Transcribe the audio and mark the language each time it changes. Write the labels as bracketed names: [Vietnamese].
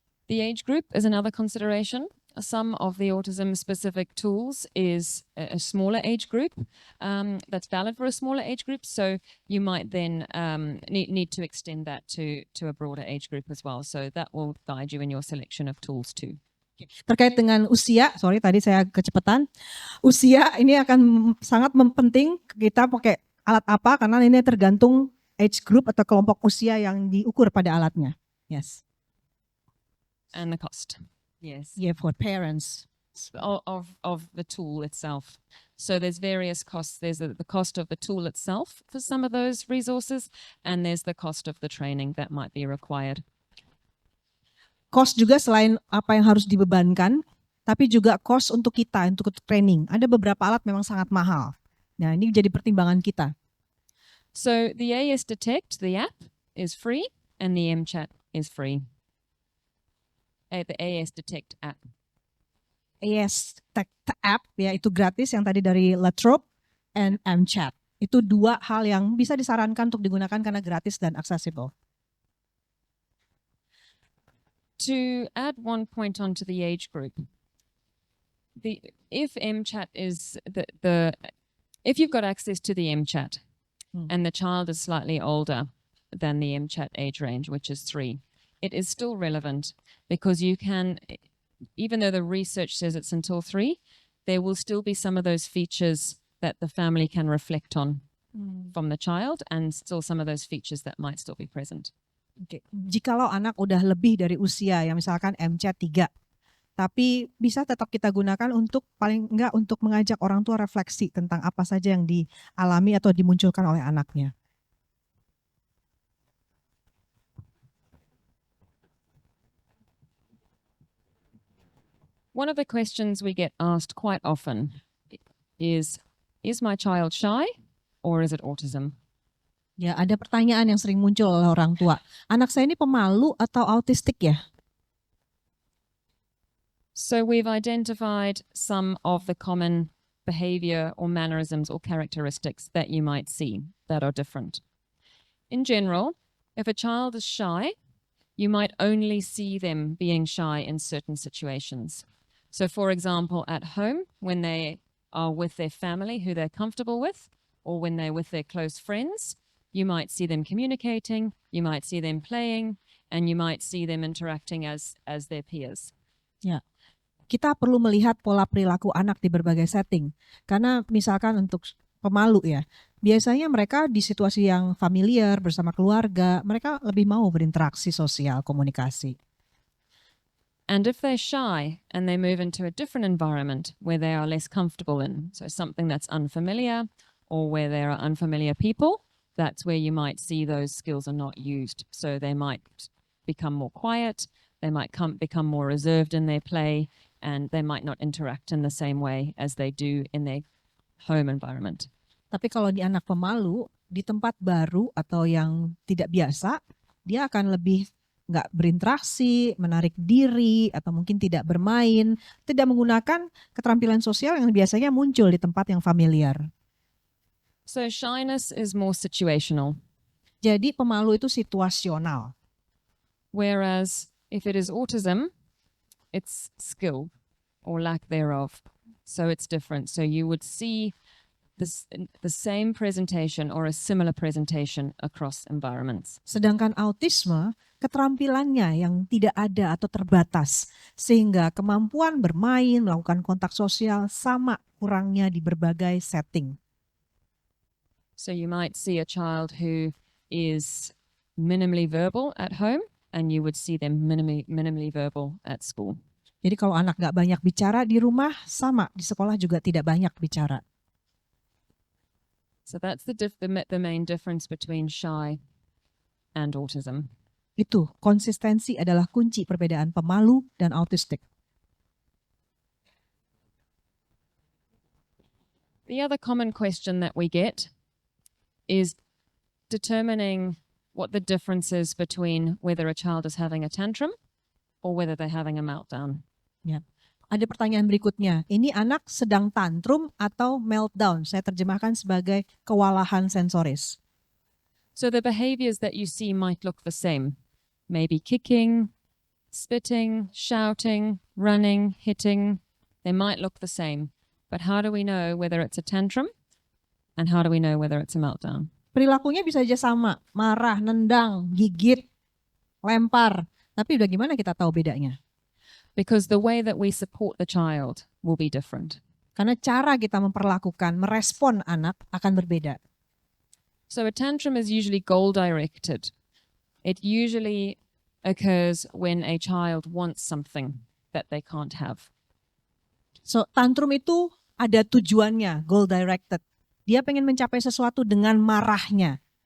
[English] The age group is another consideration. Some of the autism-specific tools is a smaller age group that's valid for a smaller age group. So you might then need to extend that to a broader age group as well. So that will guide you in your selection of tools too. [Indonesian] Terkait dengan usia, tadi saya kecepatan. Usia ini akan sangat penting kita pakai alat apa karena ini tergantung [English] age group [Indonesian] atau kelompok usia yang diukur pada alatnya. [English] Yes. And the cost. Yes. Yeah, for parents. Of the tool itself. So there's various costs. There's the cost of the tool itself for some of those resources, and there's the cost of the training that might be required. [Indonesian] Cost juga selain apa yang harus dibebankan, tapi juga cost untuk kita, untuk training. Ada beberapa alat memang sangat mahal. Nah, ini jadi pertimbangan kita. [English] So the AS Detect, the app, is free, and the MChat is free. The AS Detect app. [Indonesian] AS Detect app ya itu gratis yang tadi dari Latrobe and MChat. Itu 2 hal yang bisa disarankan untuk digunakan karena gratis dan accessible. [English] To add one point onto the age group, if MChat is if you've got access to the MChat and the child is slightly older than the MChat age range, which is 3, it is still relevant because you can, even though the research says it's until 3, there will still be some of those features that the family can reflect on from the child, and still some of those features that might still be present. Okay. [Indonesian] Jikalau anak udah lebih dari usia yang misalkan MChat 3, tapi bisa tetap kita gunakan untuk paling enggak untuk mengajak orang tua refleksi tentang apa saja yang dialami atau dimunculkan oleh anaknya. [English] One of the questions we get asked quite often is my child shy or is it autism? [Indonesian] Ya, ada pertanyaan yang sering muncul oleh orang tua. Anak saya ini pemalu atau autistik ya? [English] So we've identified some of the common behavior or mannerisms or characteristics that you might see that are different. In general, if a child is shy, you might only see them being shy in certain situations. So, for example, at home, when they are with their family who they're comfortable with, or when they're with their close friends, you might see them communicating, you might see them playing, and you might see them interacting as their peers. [Indonesian] Ya, kita perlu melihat pola perilaku anak di berbagai setting. Karena misalkan untuk pemalu ya, biasanya mereka di situasi yang familiar bersama keluarga, mereka lebih mau berinteraksi sosial, komunikasi. [English] And if they're shy and they move into a different environment where they are less comfortable in, so something that's unfamiliar or where there are unfamiliar people, that's where you might see those skills are not used. So they might become more quiet, they might become more reserved in their play, and they might not interact in the same way as they do in their home environment. [Indonesian] Tapi kalau di anak pemalu, di tempat baru atau yang tidak biasa, dia akan lebih nggak berinteraksi, menarik diri, atau mungkin tidak bermain, tidak menggunakan keterampilan sosial yang biasanya muncul di tempat yang familiar. [English] So shyness is more situational. [Indonesian] Jadi pemalu itu situasional. [English] Whereas if it is autism, it's skill or lack thereof. So it's different. So you would see the same presentation or a similar presentation across environments. [Indonesian] Sedangkan autisme, keterampilannya yang tidak ada atau terbatas, sehingga kemampuan bermain, melakukan kontak sosial sama kurangnya di berbagai setting. [English] So you might see a child who is minimally verbal at home, and you would see them minimally verbal at school. [Indonesian] Jadi kalau anak gak banyak bicara di rumah, sama di sekolah juga tidak banyak bicara. [English] So that's the main difference between shy and autism. [Indonesian] Itu, konsistensi adalah kunci perbedaan pemalu dan autistik. [English] The other common question that we get is determining what the difference is between whether a child is having a tantrum or whether they're having a meltdown. [Indonesian] Ya. Ada pertanyaan berikutnya, ini anak sedang tantrum atau meltdown? Saya terjemahkan sebagai kewalahan sensoris. [English] So the behaviors that you see might look the same. Maybe kicking, spitting, shouting, running, hitting. They might look the same. But how do we know whether it's a tantrum? And how do we know whether it's a meltdown? [Indonesian] Perilakunya bisa aja sama, marah, nendang, gigit, lempar. Tapi udah gimana kita tahu bedanya? [English] Because the way that we support the child will be different. [Indonesian] Karena cara kita memperlakukan, merespon anak akan berbeda. [English] So a tantrum is usually goal-directed. It usually occurs when a child wants something that they can't have. [Indonesian] So tantrum itu ada tujuannya, goal-directed. Dia pengen mencapai sesuatu dengan marahnya.